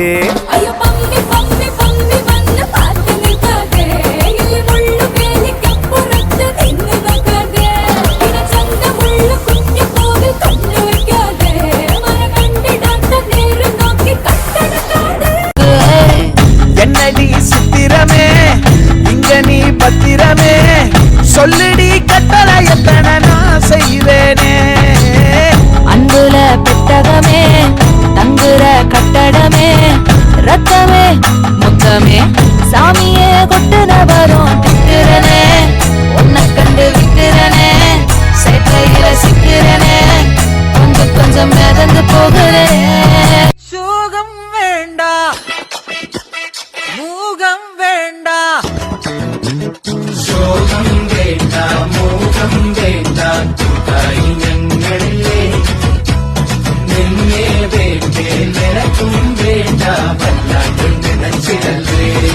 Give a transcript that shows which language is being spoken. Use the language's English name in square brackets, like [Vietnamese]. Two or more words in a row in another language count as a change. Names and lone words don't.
[Malayalam] അയ്യോ പമ്മി പമ്മി പമ്മി വന്ന് പാട്ട് നിൽക്കാതെ ഇല്ലി മുള്ളു വേലിക്കപ്പുറത്ത് നിന്ന് നോക്കാതെ ഇട ചന്തമുള്ള കുഞ്ഞു കോവിൽ കണ്ണു വയ്ക്കാതെ മര കണ്ടിടാത്ത നേരം നോക്കി കട്ടടക്കാതെ [Tamil] என்னடி சித்திரமே இங்க நீ பத்திரமே சொல்லுடி கட்டளை எத்தனை நான் செய்வேனே அன்புல பெட்டகமே தங்குற கட்டடமே ரத்தமே முத்தமே சாமியே கொட்டுன வரும் திக்கிறனே உன்னை கண்டு விக்கிறனே சேட்டையில சிக்கிறனே கொஞ்சம் கொஞ்சம் மிதந்து போகிறேன் சோகம் வேண்டா மூகம் வேண்டா சோகம் வேண்டா மூகம் வேண்டா [Malayalam] കൂട്ടായി ഞങ്ങളില്ലേ നിന്നെ വേണ്ടേ നിനക്കും വേണ്ട വല്ലാണ്ട് നിനച്ചിടല്ലേ